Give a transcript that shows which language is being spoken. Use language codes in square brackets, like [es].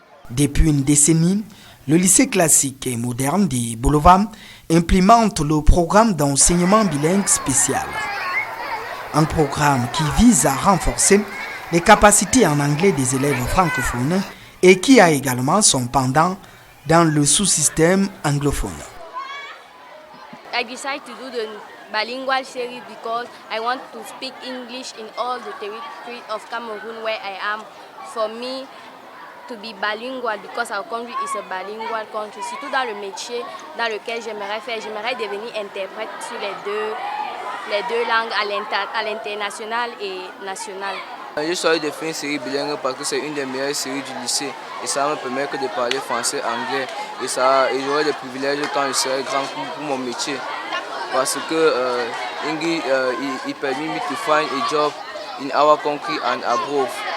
[fr] Depuis une décennie, le lycée classique et moderne de Bolova implémente le programme d'enseignement bilingue spécial. Un programme qui vise à renforcer les capacités en anglais des élèves francophones et qui a également son pendant dans le sous-système anglophone. [en] I decided to do the bilingual series because I want to speak English in all the territory of Cameroon where I am. For me to be bilingual because our country is a bilingual country. [fr] Surtout dans le métier dans lequel j'aimerais faire, j'aimerais devenir interprète sur les deux langues à l'international et national. J'ai choisi de faire une série bilingue parce que c'est une des meilleures séries du lycée et ça me permet que de parler français, anglais et j'aurai des privilèges quand je serai grand pour mon métier parce que [en] it permet me to find a job in our country and abroad.